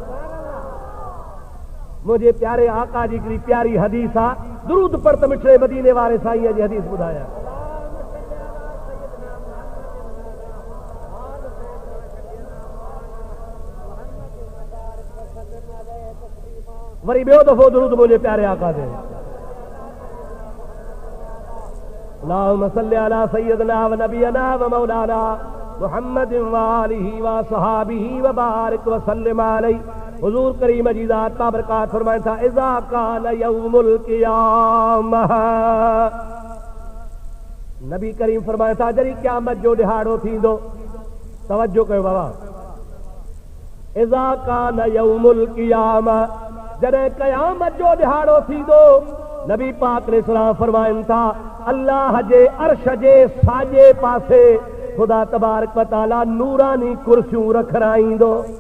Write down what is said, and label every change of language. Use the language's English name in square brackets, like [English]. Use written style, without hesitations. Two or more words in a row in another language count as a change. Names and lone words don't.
[Sindhi] मुंहिंजे प्यारे आका जी हिकिड़ी प्यारी हदीस आहे, दुरूद पढ़ त मिठड़े मदीने वारे साईं जी हदीस ॿुधायां। वरी ॿियो दफ़ो दुरूद मुंहिंजे प्यारे आका ते। [Arabic] اللهم صل على سيدنا و نبينا و مولانا محمد و آله و صحبه و بارك و سلم عليه. [Sindhi] हुजूर करीम जी ज़ात बाबरकात फरमाइनि था, [Arabic] إذا كان يوم القيامة, [Sindhi] नबी करीम फरमाइनि था जॾहिं क़यामत जो ॾिहाड़ो थींदो। तवज्जो कयो बाबा, [Arabic] إذا كان يوم القيامة, [Sindhi] जॾहिं क़यामत जो ॾिहाड़ो थींदो, नबी पाक अलैहिस्सलाम फरमाइनि था अल्लाह जे अर्श जे साॼे पासे ख़ुदा तबारक व तआला नूरानी कुर्सियूं रखाईंदो।